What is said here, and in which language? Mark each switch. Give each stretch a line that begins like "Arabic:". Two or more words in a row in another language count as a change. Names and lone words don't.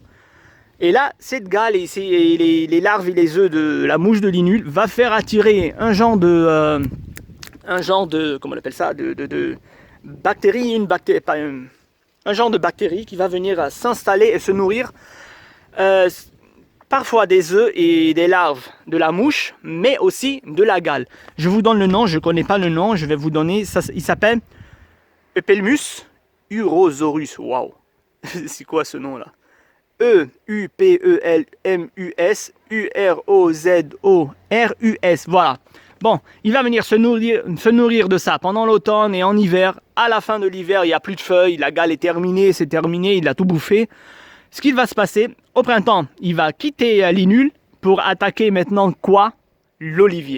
French: Et là, cette gale et les larves et les œufs de la mouche de l'inul va faire attirer un genre de comment on appelle ça, de bactérie, un genre de bactérie qui va venir s'installer et se nourrir parfois des œufs et des larves de la mouche, mais aussi de la gale. Je vous donne le nom, je ne connais pas le nom, je vais vous donner, il s'appelle Eupelmus urosaurus. Waouh, c'est quoi ce nom là? E-U-P-E-L-M-U-S U-R-O-Z-O-R-U-S. Voilà. Bon, il va venir se nourrir de ça pendant l'automne et en hiver. À la fin de l'hiver, il n'y a plus de feuilles, la gale est terminée, c'est terminé, il a tout bouffé. Ce qu'il va se passer, au printemps, il va quitter l'inul pour attaquer maintenant quoi? L'olivier.